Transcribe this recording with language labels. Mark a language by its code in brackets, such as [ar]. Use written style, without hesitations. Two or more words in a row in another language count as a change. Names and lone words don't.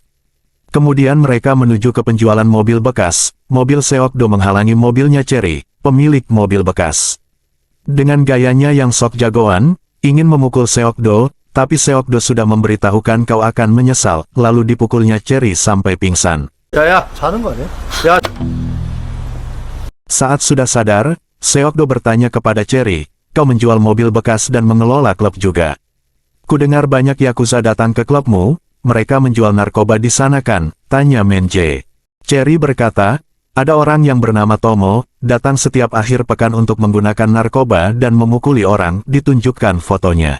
[id] Kemudian mereka menuju ke penjualan mobil bekas, mobil Seokdo menghalangi mobilnya Cherry, pemilik mobil bekas. Dengan gayanya yang sok jagoan, ingin memukul Seokdo, tapi Seokdo sudah memberitahukan kau akan menyesal, lalu dipukulnya Cherry sampai pingsan. [ko] 야야, 자는 거 아니야? 야, [id] Saat sudah sadar, Seokdo bertanya kepada Cherry, kau menjual mobil bekas dan mengelola klub juga. Kudengar banyak Yakuza datang ke klubmu, mereka menjual narkoba di sana kan? Tanya Menje. Cherry berkata, ada orang yang bernama Tomo, datang setiap akhir pekan untuk menggunakan narkoba dan memukuli orang, ditunjukkan fotonya.